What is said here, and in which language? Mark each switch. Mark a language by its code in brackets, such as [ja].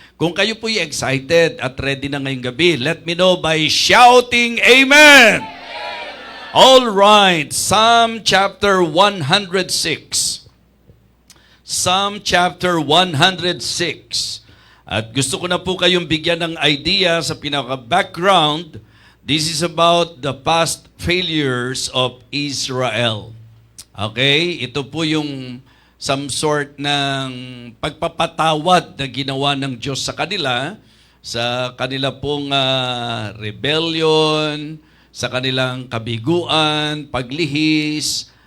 [tl] Kung kayo po'y excited at ready na ngayong gabi, [en] let me know by shouting Amen! All right, Psalm chapter 106. Psalm chapter 106. [tl] At gusto ko na po kayong bigyan ng idea sa pinaka-background. [en] This is about the past failures of Israel. Okay? [tl] Ito po yung [en] some sort [tl] ng pagpapatawad na ginawa ng Diyos sa kanila pong rebellion, sa kanilang kabiguan, paglihis.